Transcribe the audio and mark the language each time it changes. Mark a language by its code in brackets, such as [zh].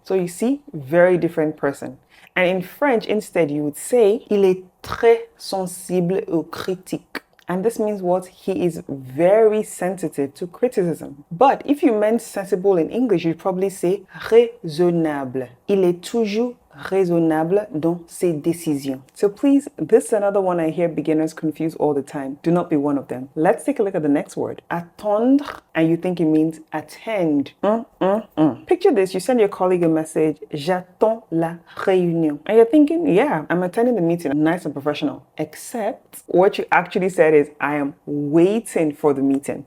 [en] So you see, very different person. And in French, instead, you would say, [fr] il est très sensible aux critiques. [en] And this means what? He is very sensitive to criticism. But if you meant sensible in English, you'd probably say raisonnable. [fr] Il est toujours raisonnable dans ses décisions. [en] So please, this is another one I hear beginners confuse all the time. Do not be one of them. Let's take a look at the next word. Attendre, and you think it means attend. Picture this, you send your colleague a message, [fr] j'attends la réunion. [en] And you're thinking, yeah, I'm attending the meeting, nice and professional. Except what you actually said is, I am waiting for the meeting.